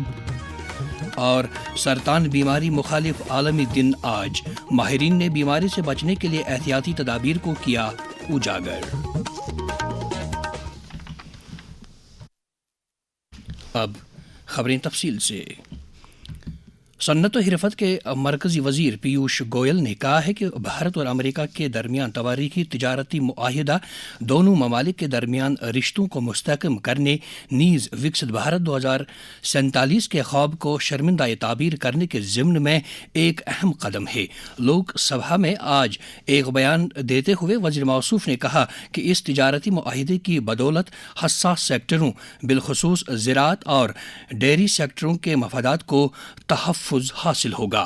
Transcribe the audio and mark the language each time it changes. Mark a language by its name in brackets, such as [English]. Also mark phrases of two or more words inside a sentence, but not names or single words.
[Urdu] اور سرطان بیماری مخالف عالمی دن آج، ماہرین نے بیماری سے بچنے کے لیے احتیاطی تدابیر کو کیا اجاگر۔ اب خبریں تفصیل سے۔ صنعت و حرفت کے مرکزی وزیر پیوش گوئل نے کہا ہے کہ بھارت اور امریکہ کے درمیان تاریخی تجارتی معاہدہ دونوں ممالک کے درمیان رشتوں کو مستحکم کرنے نیز وکست بھارت 2047 کے خواب کو شرمندہ تعبیر کرنے کے ضمن میں ایک اہم قدم ہے۔ لوک سبھا میں آج ایک بیان دیتے ہوئے وزیر موصوف نے کہا کہ اس تجارتی معاہدے کی بدولت حساس سیکٹروں بالخصوص زراعت اور ڈیری سیکٹروں کے مفادات کو تحفظ حاصل ہوگا۔